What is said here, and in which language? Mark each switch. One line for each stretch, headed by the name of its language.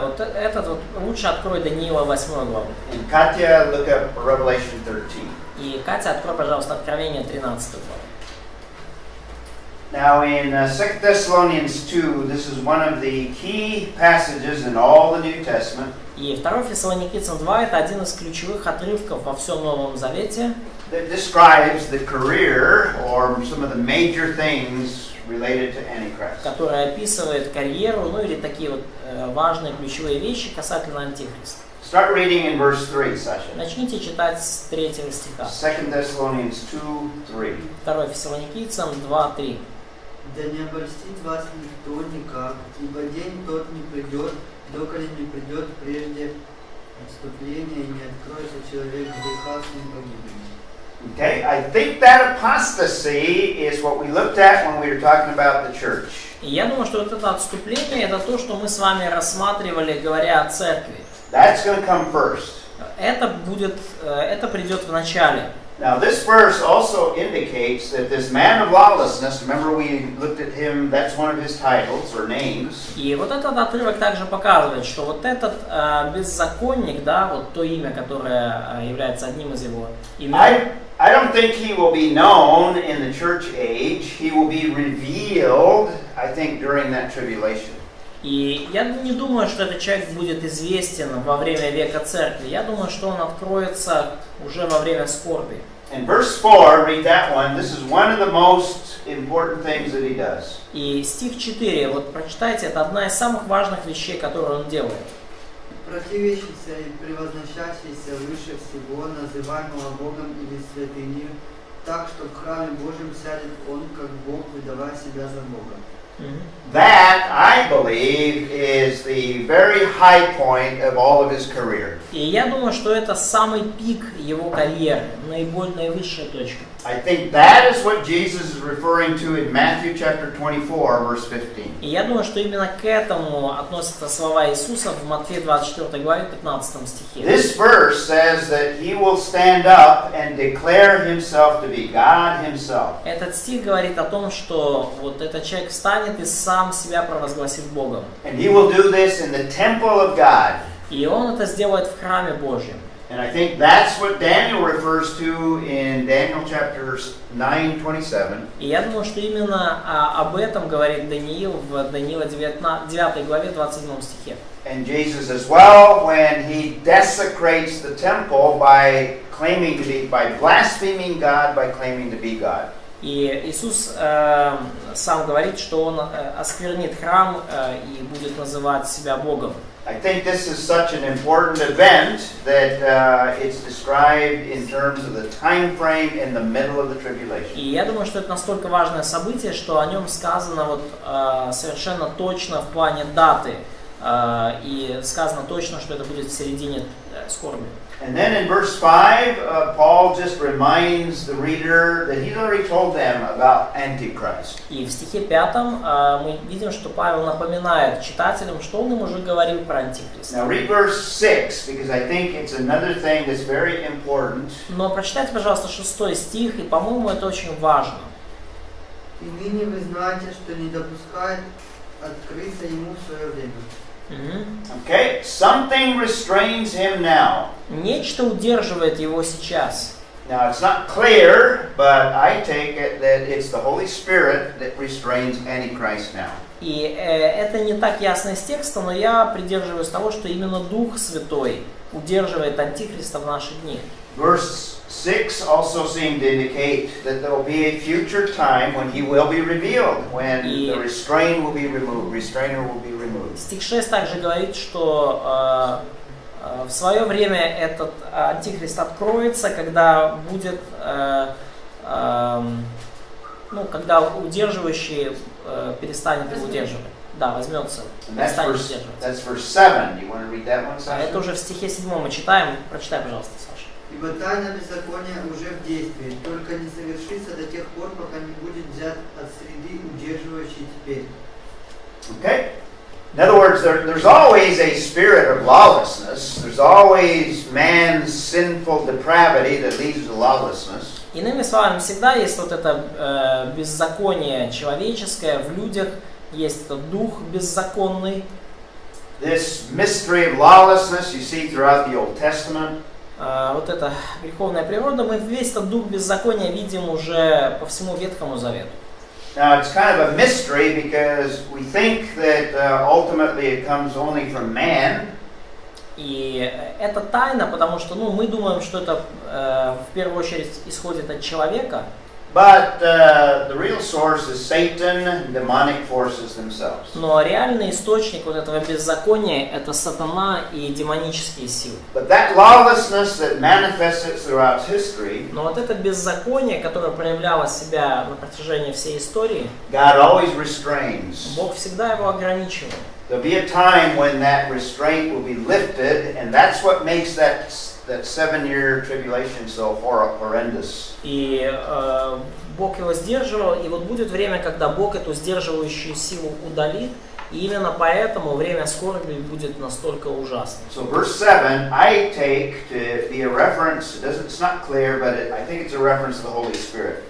Russian: Вот этот вот лучше открой Даниила 8 главу.
English: And Katya, look up Revelation 13.
Russian: И Катя, открой, пожалуйста, Откровение 13 главу.
English: Now in 2 Thessalonians 2, this is one of the key passages in all the New Testament.
Russian: И 2 Фессалоникийцам 2 это один из ключевых отрывков во всем Новом Завете.
English: That describes the career or some of the major things related to Antichrist.
Russian: Который описывает карьеру, ну или такие вот важные ключевые вещи касательно Антихриста.
English: Start reading in verse 3, Sasha.
Russian: Начните читать с 3 стиха.
English: 2 Thessalonians 2:3.
Russian: 2 Фессалоникийцам 2:3. Да не обольстит вас никто никак, ибо день тот не придет, доколе не придет прежде отступления и не откроется человек греха с ним погибнет.
English: Okay, I think that apostasy is what we looked at when we were talking about the church.
Russian: И я думаю, что вот это отступление, это то, что мы с вами рассматривали, говоря о церкви.
English: That's going to come first.
Russian: Это придет в начале.
English: Now, this verse also indicates that this man of lawlessness, remember we looked at him, that's one of his titles or names.
Russian: И вот этот отрывок также показывает, что вот этот беззаконник, да, вот то имя, которое является одним из его имен.
English: I don't think he will be known in the church age. He will be revealed, I think, during that tribulation.
Russian: И я не думаю, что этот человек будет известен во время века церкви. Я думаю, что он откроется уже во время скорби.
English: In verse 4, read that one. This is one of the most important things that he does.
Russian: И стих 4, вот прочитайте, это одна из самых важных вещей, которые он делает. Противящийся и превозносящийся выше всего, называемого Богом или святыней, так что в храме Божьем сядет он, как Бог, выдавая себя за Бога.
English: That, I believe, is the very high point of all of his career.
Russian: И я думаю, что это самый пик его карьеры, наивысшая точка.
English: I think that is what Jesus is referring to in Matthew chapter 24, verse 15.
Russian: И я думаю, что именно к этому относятся слова Иисуса в Матфея 24 главе 15 стихе.
English: This verse says that he will stand up and declare himself to be God himself.
Russian: Этот стих говорит о том, что вот этот человек встанет и сам себя провозгласит Богом.
English: And he will do this in the temple of God.
Russian: И он это сделает в храме Божьем.
English: And I think that's what Daniel refers to in Daniel chapters 9:27.
Russian: И я думаю, что именно об этом говорит Даниил в Даниила 9 главе 27 стихе.
English: And Jesus as well, when he desecrates the temple by blaspheming God, by claiming to be God.
Russian: И Иисус сам говорит, что Он осквернит храм и будет называть себя Богом.
English: I think this is such an important event that it's described in terms of the time frame in the middle of the tribulation.
Russian: И я думаю, что это настолько важное событие, что о нем сказано вот совершенно точно в плане даты. И сказано точно, что это будет в середине скорби.
English: And then in verse 5, Paul just reminds the reader that he's already told them about Antichrist.
Russian: И в стихе 5 мы видим, что Павел напоминает читателям, что он им уже говорил про Антихриста.
English: Now read verse 6, because I think it's another thing that's very important.
Russian: Но прочитайте, пожалуйста, 6 стих, и, по-моему, это очень важно. И ныне вы знаете, что не допускает открыться ему в свое время.
English: Okay, something restrains him now.
Russian: Нечто удерживает его сейчас.
English: Now it's not clear, but I take it that it's the Holy Spirit that restrains Antichrist now.
Russian: И это не так ясно из текста, но я придерживаюсь того, что именно Дух Святой удерживает Антихриста в наши дни.
English: Verse 6 also seemed to indicate that there will be a future time when he will be revealed, when the restraint will be removed, restrainer will be removed.
Russian: Стих 6 также говорит, что в свое время этот Антихрист откроется, когда будет, когда удерживающий перестанет его удерживать. Да, возьмется, перестанет удерживать.
English: That's verse 7. Do you want to read that one, Sasha?
Russian: Это уже в стихе 7 мы читаем. Прочитай, пожалуйста, Саша. Ибо тайна беззакония уже в действии, только не совершится до тех пор, пока не будет взят от среды, удерживающей теперь.
English: Okay? In other words, there's always a spirit of lawlessness. There's always man's sinful depravity that leads to lawlessness.
Russian: Иными словами, всегда есть вот это беззаконие человеческое в людях, есть этот дух беззаконный.
English: This mystery of lawlessness you see throughout the Old Testament.
Russian: Вот эта греховная природа, мы весь этот дух беззакония видим уже по всему Ветхому Завету.
English: Now it's kind of a mystery because we think that ultimately it comes only from man.
Russian: И это тайна, потому что мы думаем, что это в первую очередь исходит от человека.
English: But the real source is Satan and demonic forces themselves.
Russian: Но реальный источник вот этого беззакония – это сатана и демонические силы.
English: But that lawlessness that manifested throughout history,
Russian: но вот это беззаконие, которое проявляло себя на протяжении всей истории,
English: God always restrains.
Russian: Бог всегда его ограничивал.
English: There'll be a time when that restraint will be lifted, and that's what makes that 7-year tribulation so horrendous.
Russian: И Бог его сдерживал, и вот будет время, когда Бог эту сдерживающую силу удалит, и именно поэтому время скорби будет настолько ужасным.
English: So verse 7, I take to be a reference. It's not clear, but I think it's a reference to the Holy Spirit.